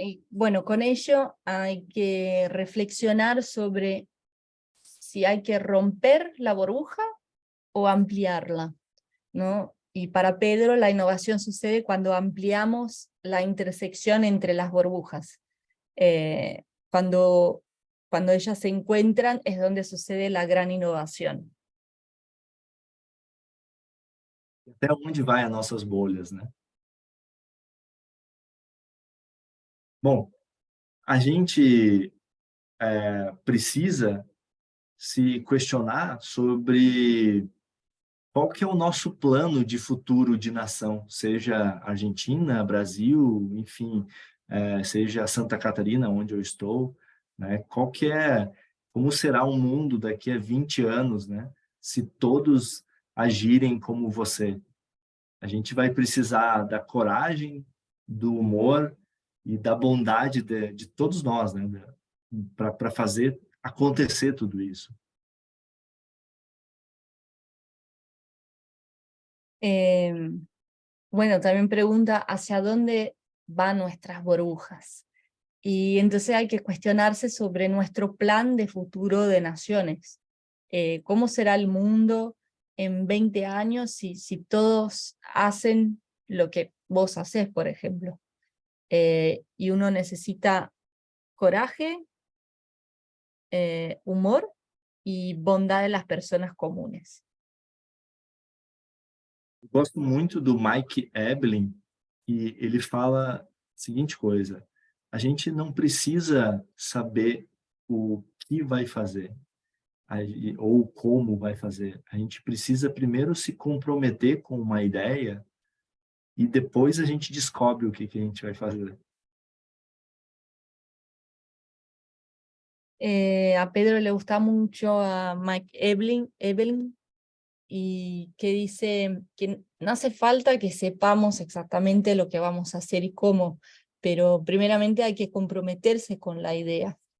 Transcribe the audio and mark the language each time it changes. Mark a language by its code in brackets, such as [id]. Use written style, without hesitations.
[es] Bueno, con ello hay que reflexionar sobre si hay que romper la burbuja o ampliarla, ¿no? Y para Pedro la innovación sucede cuando ampliamos la intersección entre las burbujas. Cuando ellas se encuentran es donde sucede la gran innovación. [pt] Até onde vai as nossas bolhas, né? Bom, a gente precisa se questionar sobre qual que é o nosso plano de futuro de nação, seja Argentina, Brasil, enfim, seja Santa Catarina, onde eu estou, né? Como será o mundo daqui a 20 anos, né? Se todos agirem como você. A gente vai precisar da coragem, do humor e da bondade de todos nós, né? Para fazer acontecer tudo isso. [es] Bueno, también pregunta hacia dónde van nuestras burbujas. Y entonces hay que cuestionarse sobre nuestro plan de futuro de naciones. ¿Cómo será el mundo en 20 años si todos hacen lo que vos hacés, por ejemplo? Y uno necesita coraje, humor y bondad de las personas comunes. [pt] Gosto muito do Mike Eblin, e ele fala a seguinte coisa: a gente não precisa saber o que vai fazer, ou como vai fazer. A gente precisa primeiro se comprometer com uma ideia e depois a gente descobre o que a gente vai fazer. [es] A Pedro le gusta mucho a Mike Eblin, y que dice que no hace falta que sepamos exactamente lo que vamos a hacer y cómo, pero primeramente hay que comprometerse con la idea.